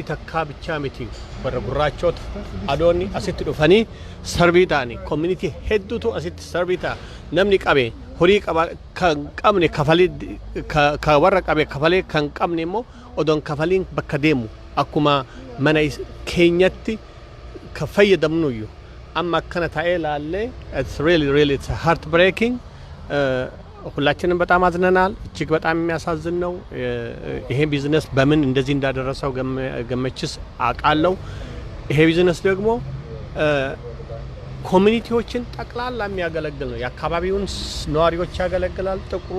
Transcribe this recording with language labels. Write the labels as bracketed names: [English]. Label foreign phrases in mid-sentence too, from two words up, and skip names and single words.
[Oromo] takkaa bichaa miti warra gurraachota adoonni asitti dhufanii sarvii ta'anii community hedduutu asitti sarvii ta'a namni qabe horii kan qabne kafalee ka warra qabe kafalee kan qabne immoo odoon kafaliin bakka deemu akkuma mana keenyatti ka fayyadamnuyyuu amma akkana ta'ee laallee [English] it's heartbreaking. [Amharic] ሁላችንም በጣም አዝነናል እጅግ በጣም የሚያሳዝን ነው ይሄ ቢዝነስ በምን እንደዚህ እንዳደረሰው ገመችስ አቃለው ይሄ ቢዝነስ ደግሞ ኮሚኒቲዎችን ጠቅላላ የሚያገለግል ነው የአካባቢውን ነዋሪዎች ያገለግላል ጥቁሩ